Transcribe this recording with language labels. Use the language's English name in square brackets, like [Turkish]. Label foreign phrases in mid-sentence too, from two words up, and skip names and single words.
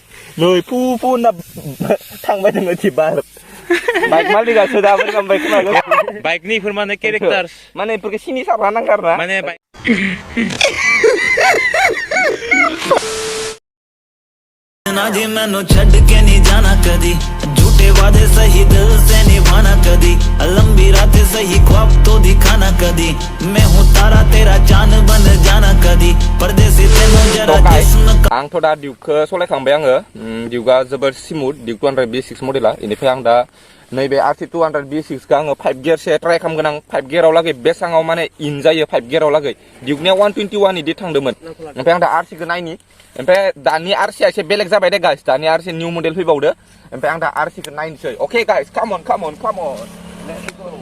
[Bodo] नै पुना थांबाय दोङो थिबा बाइक मालिका सोदाबो गामबाय खोमागो बाइकनिफोर माने केरेक्टार्स माने इफोरखौ सिनि सारना नांगार ना माने [Punjabi] ਨਾ ਜੀ ਮੈਨੂੰ ਛੱਡ ਕੇ ਨਹੀਂ ਜਾਣਾ ਕਦੀ ਝੂਠੇ ਵਾਅਦੇ ਸਹੀ ਦਿਲ ਸੇ ਨਿਭਾਣਾ ਕਦੀ ਲੰਬੀ ਰਾਤੇਂ ਸਹੀ ਖ਼ਾਬ ਤੋ ਦਿਖਾਣਾ ਕਦੀ ਮੈਂ ਹੂੰ ਤਾਰਾ ਤੇਰਾ ਚਾਂਦ ਬਣ ਜਾਣਾ ਕਦੀ ਪਰਦੇਸੀ ਤੈਨੂੰ ਜ਼ਰਾ ਜਿਸਮ [Bodo] आंथ' दा डिउकखौ सलायखांबाय आङो डिउकआ जोबोर स्मुथ डिउक 200 B6 मडेला इनिफ्राय आं दा नैबे RC 200 B6 खौ आङो 5 गियारसो ट्राइ खालामगोन आं 5 गियाराव लागै बेसाङाव माने इन जायो 5 गियाराव लागै डिउकनिया 121 इदि थांदोंमोन ओमफ्राय आं दा RC खौ नायनि ओमफ्राय दानि RC आ एसे बेलेग जाबाय दे गाइस दानि RC [English] new model [Bodo] फैबावदो ओमफ्राय आं दा RC खौ नायनोसै [English] okay guys come on let's